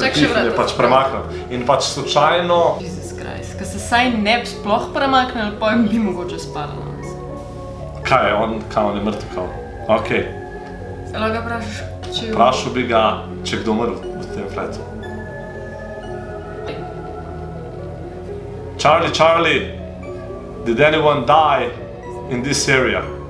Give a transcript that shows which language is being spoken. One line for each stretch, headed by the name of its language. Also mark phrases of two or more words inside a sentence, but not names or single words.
Slovenian: prepih in je vrata pač odprta. premaknjen. In pač slučajno... Jesus Christ, ko se saj ne bi sploh premaknili, pa bi mogoče spala danes. Kaj je on, kao on je mrtev kao? Okej. Se lahko ga vprašaš, če je... Vprašal bi ga, če je kdo umrl v tem flatu.
English: Charlie, did anyone die in this area?